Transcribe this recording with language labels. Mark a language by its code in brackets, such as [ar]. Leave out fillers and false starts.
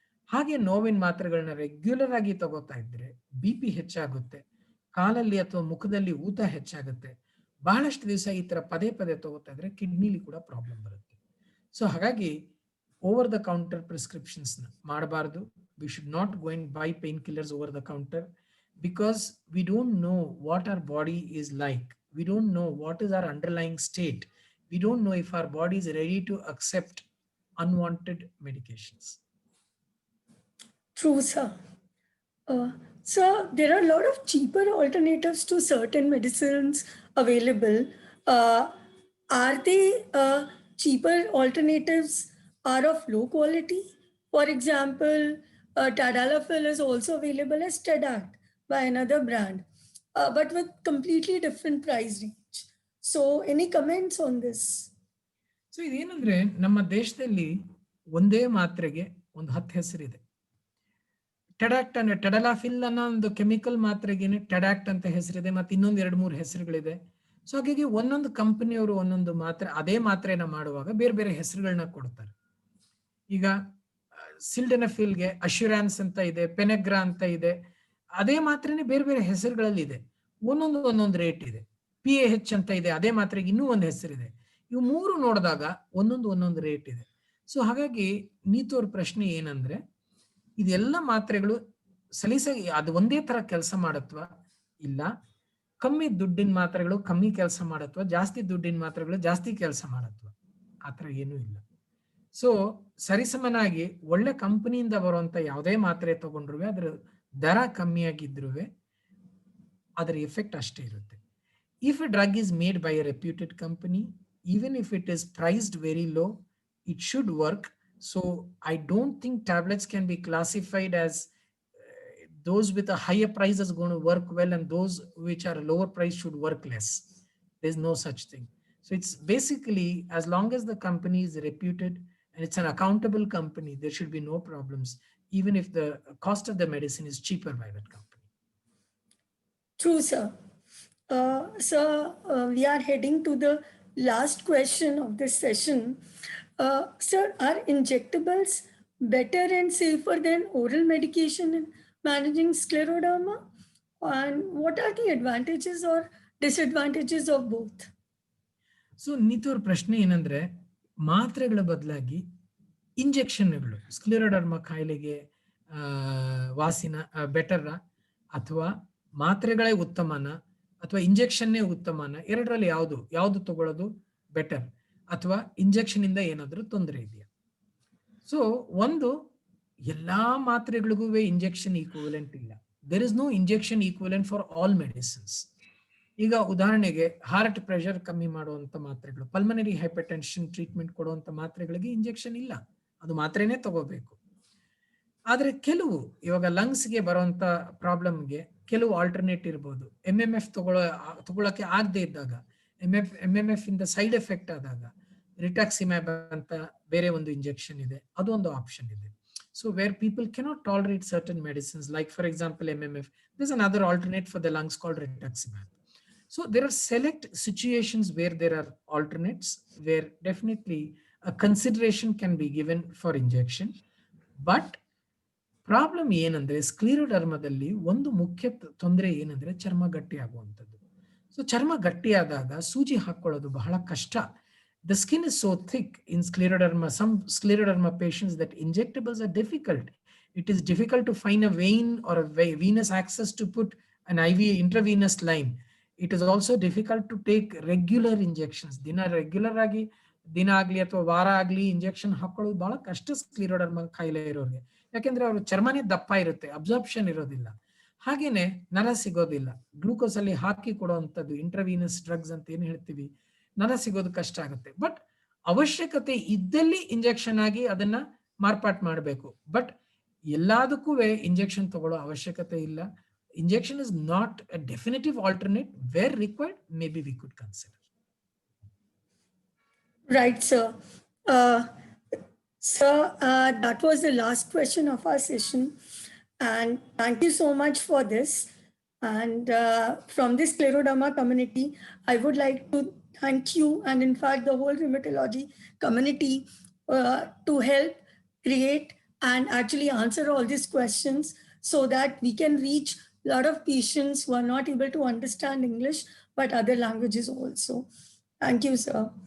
[kn] ಹಾಗೆ ನೋವಿನ ಮಾತ್ರೆಗಳನ್ನ ರೆಗ್ಯುಲರ್ ಆಗಿ ತಗೋತಾ ಇದ್ರೆ BP ಹೆಚ್ಚಾಗುತ್ತೆ, ಕಾಲಲ್ಲಿ ಅಥವಾ ಮುಖದಲ್ಲಿ ಊತ ಹೆಚ್ಚಾಗುತ್ತೆ. ಬಹಳಷ್ಟು ದಿವಸ ಈ ತರ ಪದೇ ಪದೇ ತಗೋತಾ ಇದ್ರೆ ಕಿಡ್ನಿಲಿ ಕೂಡ ಪ್ರಾಬ್ಲಮ್ ಬರುತ್ತೆ. ಸೊ ಹಾಗಾಗಿ ಓವರ್ ದ ಕೌಂಟರ್ ಪ್ರಿಸ್ಕ್ರಿಪ್ಷನ್ಸ್ ಮಾಡಬಾರ್ದು. [en] We should not go and buy painkillers over the counter, because we don't know what our body is like. We don't know what is our underlying state. We don't know if our body is ready to accept unwanted medications. True, sir. So there are a lot of cheaper alternatives to certain medicines available. Are they cheaper alternatives are of low quality? For example, Tadalafil is also available as Tadact by another brand, but with completely different price range. So any comments on this? [kn] So ಇದೇನಂದ್ರೆ ನಮ್ಮ ದೇಶದಲ್ಲಿ ಒಂದೇ ಮಾತ್ರೆಗೆ ಒಂದು 10 ಹೆಸರಿದೆ. ಟೆಡಾಕ್ಟ್ ಅಂದ್ರೆ ಟೆಡಲಾಫಿಲ್ ಅನ್ನೋ ಒಂದು chemical ಮಾತ್ರೆಗೇನೆ ಟೆಡಾಕ್ಟ್ ಅಂತ ಹೆಸರಿದೆ, ಮತ್ತೆ ಇನ್ನೊಂದು 2-3 ಹೆಸರುಗಳಿದೆ. ಸೊ ಹಾಗಾಗಿ ಒಂದೊಂದು ಕಂಪನಿಯವರು ಒಂದೊಂದು ಮಾತ್ರೆ, ಅದೇ ಮಾತ್ರೆನ ಮಾಡುವಾಗ ಬೇರೆ ಬೇರೆ ಹೆಸರುಗಳನ್ನ ಕೊಡ್ತಾರೆ. ಈಗ ಸಿಲ್ಡೆನಫಿಲ್ಗೆ ಅಶ್ಯೂರಾನ್ಸ್ ಅಂತ ಇದೆ, ಪೆನೆಗ್ರಾ ಅಂತ ಇದೆ. ಅದೇ ಮಾತ್ರೆನೇ ಬೇರೆ ಬೇರೆ ಹೆಸರುಗಳಲ್ಲಿ ಇದೆ, ಒಂದೊಂದು ರೇಟ್ ಇದೆ. PAH ಅಂತ ಇದೆ, ಅದೇ ಮಾತ್ರೆಗೆ ಇನ್ನೂ ಒಂದು ಹೆಸರಿದೆ. ಇವು ಮೂರು ನೋಡಿದಾಗ ಒಂದೊಂದು ರೇಟ್ ಇದೆ. ಸೊ ಹಾಗಾಗಿ ನೀತೋರ್ ಪ್ರಶ್ನೆ ಏನಂದ್ರೆ, ಇದೆಲ್ಲ ಮಾತ್ರೆಗಳು ಸಲೀಸಾಗಿ ಅದು ಒಂದೇ ತರ ಕೆಲಸ ಮಾಡತ್ವಾ, ಇಲ್ಲ ಕಮ್ಮಿ ದುಡ್ಡಿನ ಮಾತ್ರೆಗಳು ಕಮ್ಮಿ ಕೆಲಸ ಮಾಡತ್ವಾ, ಜಾಸ್ತಿ ದುಡ್ಡಿನ ಮಾತ್ರೆಗಳು ಜಾಸ್ತಿ ಕೆಲಸ ಮಾಡತ್ವಾ, ಆತರ ಏನೂ ಇಲ್ಲ. ಸೊ ಸರಿಸಮನಾಗಿ ಒಳ್ಳೆ ಕಂಪನಿಯಿಂದ ಬರುವಂತ ಯಾವುದೇ ಮಾತ್ರೆ ತಗೊಂಡ್ರು ಅದ್ರ ದರ ಕಮ್ಮಿಯಾಗಿದ್ರು ಅದರ ಎಫೆಕ್ಟ್ ಅಷ್ಟೇ ಇರುತ್ತೆ. [en] If a drug is made by a reputed company, even if it is priced very low, it should work. So I don't think tablets can be classified as those with a higher price is going to work well and those which are lower price should work less. There's no such thing. So it's basically, as long as the company is reputed and it's an accountable company, there should be no problems, even if the cost of the medicine is cheaper by that company. True, sir. So we are heading to the last question of this session. Sir, are injectables better and safer than oral medication in managing scleroderma? And what are the advantages or disadvantages of both? [kn] So ನೀತೋರ್ ಪ್ರಶ್ನೆ ಏನಂದ್ರೆ, ಮಾತ್ರೆಗಳ ಬದಲಾಗಿ ಇಂಜೆಕ್ಷನ್ಗಳು ಸ್ಕ್ಲೆರೋಡರ್ಮಾ ಕಾಯಿಲೆಗೆ ವಾಸಿನ better, ಅಥವಾ ಮಾತ್ರೆಗಳೇ ಉತ್ತಮನ, ಅಥವಾ ಇಂಜೆಕ್ಷನ್ನೇ ಉತ್ತಮನ? ಎರಡರಲ್ಲಿ ಯಾವುದು ತಗೊಳ್ಳೋದು better, ಅಥವಾ ಇಂಜೆಕ್ಷನ್ ಇಂದ ಏನಾದ್ರೂ ತೊಂದರೆ ಇದೆಯಾ? ಸೊ ಒಂದು, ಎಲ್ಲಾ ಮಾತ್ರೆಗಳಿಗೂ ಇಂಜೆಕ್ಷನ್ ಈಕ್ವಲೆಂಟ್ ಇಲ್ಲ. [en] There is no injection equivalent for all medicines. [kn] ಈಗ ಉದಾಹರಣೆಗೆ ಹಾರ್ಟ್ ಪ್ರೆಷರ್ ಕಮ್ಮಿ ಮಾಡುವಂತ ಮಾತ್ರೆಗಳು, ಪಲ್ಮನರಿ ಹೈಪರ್ಟೆನ್ಷನ್ ಟ್ರೀಟ್ಮೆಂಟ್ ಕೊಡುವಂತ ಮಾತ್ರೆಗಳಿಗೆ ಇಂಜೆಕ್ಷನ್ ಇಲ್ಲ, ಅದು ಮಾತ್ರೆನೇ ತಗೋಬೇಕು. ಆದ್ರೆ ಕೆಲವು ಇವಾಗ ಲಂಗ್ಸ್ಗೆ ಬರುವಂತ ಪ್ರಾಬ್ಲಮ್ಗೆ ಕೆಲವು ಆಲ್ಟರ್ನೇಟ್ ಇರ್ಬೋದು. MMF ತಗೊಳಕ್ಕೆ ಆಗದೆ ಇದ್ದಾಗ, MMF ಇಂದ ಸೈಡ್ ಎಫೆಕ್ಟ್ ಆದಾಗ ರಿಟಾಕ್ಸಿಮ್ಯಾಬ್ ಅಂತ ಬೇರೆ ಒಂದು ಇಂಜೆಕ್ಷನ್ ಇದೆ, ಅದು ಒಂದು ಆಪ್ಷನ್ ಇದೆ. [en] So where people cannot tolerate certain medicines like for example MMF, there is another alternate for the lungs called rituximab. So there are select situations where there are alternates, where definitely a consideration can be given for injection. [kn] But problem ಏನಂದ್ರೆ, ಸ್ಕ್ಲಿರೋಡರ್ಮದಲ್ಲಿ ಒಂದು ಮುಖ್ಯ ತೊಂದರೆ ಏನಂದ್ರೆ ಚರ್ಮ ಗಟ್ಟಿ ಆಗುವಂಥದ್ದು. So ಚರ್ಮ ಗಟ್ಟಿ ಆದಾಗ ಸೂಜಿ ಹಾಕೊಳ್ಳೋದು ಬಹಳ ಕಷ್ಟ. [en] The skin is so thick in scleroderma. Some scleroderma patients that injectables are difficult. It is difficult to find a vein or a venous access to put an IV intravenous line. It is also difficult to take regular injections. Regular agi [kn] ದಿನ ಆಗ್ಲಿ ಅಥವಾ ವಾರ ಆಗ್ಲಿ injection ಹಾಕೊಳ್ಳೋದು ಬಹಳ ಕಷ್ಟ ಸ್ಕ್ಲಿರೋಡರ್ಮಾ ಕಾಯಿಲೆ ಇರೋರಿಗೆ. ಯಾಕೆಂದ್ರೆ ಅವ್ರ ಚರ್ಮನೇ ದಪ್ಪ ಇರುತ್ತೆ, ಅಬ್ಸಾರ್ಪ್ಷನ್ ಇರೋದಿಲ್ಲ. ಹಾಗೇನೆ ನರ ಸಿಗೋದಿಲ್ಲ. ಗ್ಲೂಕೋಸ್ ಅಲ್ಲಿ ಹಾಕಿ ಕೊಡುವಂಥದ್ದು ಇಂಟ್ರವೀನಸ್ ಡ್ರಗ್ಸ್ ಅಂತ ಏನ್ ಹೇಳ್ತೀವಿ, ನರ ಸಿಗೋದು ಕಷ್ಟ ಆಗುತ್ತೆ. ಬಟ್ ಅವಶ್ಯಕತೆ ಇದ್ದಲ್ಲಿ ಇಂಜೆಕ್ಷನ್ ಆಗಿ ಅದನ್ನ ಮಾರ್ಪಾಟ್ ಮಾಡಬೇಕು. ಬಟ್ ಎಲ್ಲದಕ್ಕೂ ಇಂಜೆಕ್ಷನ್ ತಗೊಳ್ಳೋ ಅವಶ್ಯಕತೆ ಇಲ್ಲ. [en] Injection is not a definitive alternate. Where required, maybe we could consider. Right, sir. Sir, that was the last question of our session. And thank you so much for this. And from this scleroderma community, I would like to thank you and in fact the whole rheumatology community to help create and actually answer all these questions so that we can reach a lot of patients who are not able to understand English, but other languages also. Thank you, sir.